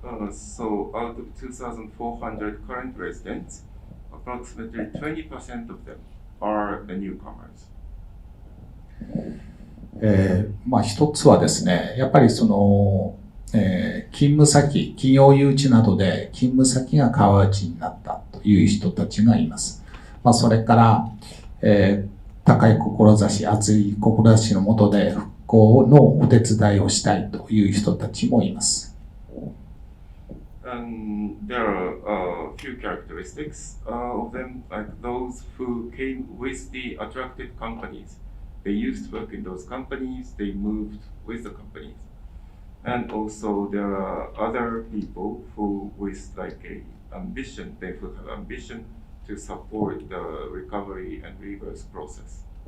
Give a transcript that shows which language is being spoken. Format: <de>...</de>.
<en>So out of 2,400 current residents, approximately 20% of them are the newcomers.</en> <ja>一つはですね、やっぱりその、勤務先、企業誘致などで勤務先が川内になったという人たちがいます。それから、高い志、熱い志のもとで復興のお手伝いをしたいという人たちもいます。</ja> <en>There are a few characteristics of them, like those who came with the attractive companies. They used to work in those companies, they moved with the companies. And also there are other people who with like a ambition, they who have ambition to support the recovery and rebirth process.</en>